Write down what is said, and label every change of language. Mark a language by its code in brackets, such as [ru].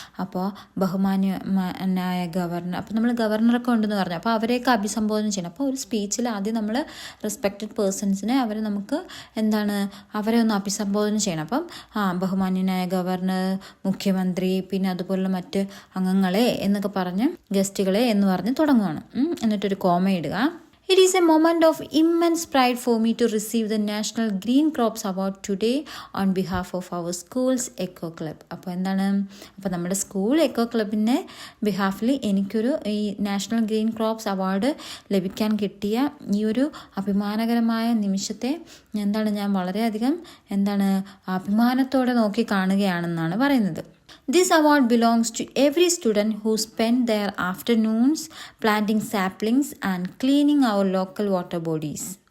[ml] അപ്പോൾ ബഹുമാന്യനായ ഗവർണർ, അപ്പോൾ നമ്മൾ ഗവർണറൊക്കെ ഉണ്ടെന്ന് പറഞ്ഞു, അപ്പോൾ അവരെയൊക്കെ അഭിസംബോധന ചെയ്യണം. അപ്പോൾ ഒരു സ്പീച്ചിൽ ആദ്യം നമ്മൾ റെസ്പെക്റ്റഡ് പേഴ്സൺസിനെ അവരെ ഒന്ന് അഭിസംബോധന ചെയ്യണം. അപ്പം ബഹുമാന്യനായ ഗവർണർ, മുഖ്യമന്ത്രി, പിന്നെ അതുപോലുള്ള മറ്റ് അംഗങ്ങളെ എന്നൊക്കെ പറഞ്ഞ്, ഗസ്റ്റുകളെ എന്ന് പറഞ്ഞ് തുടങ്ങുകയാണ്. എന്നിട്ടൊരു കോമ ഇടുക. [en] It is a moment of immense pride for me to receive the National Green Crops Award today on behalf of our school's Eco Club. [ml] അപ്പോൾ നമ്മുടെ സ്കൂൾ എക്കോ ക്ലബിൻ്റെ ബിഹാഫിൽ എനിക്കൊരു ഈ നാഷണൽ ഗ്രീൻ ക്രോപ്സ് അവാർഡ് ലഭിക്കാൻ കിട്ടിയ ഈ ഒരു അഭിമാനകരമായ നിമിഷത്തെ ഞാൻ വളരെയധികം അഭിമാനത്തോടെ നോക്കി കാണുകയാണെന്നാണ് പറയുന്നത്. [en] This award belongs to every student who spent their afternoons planting saplings and cleaning our local water bodies.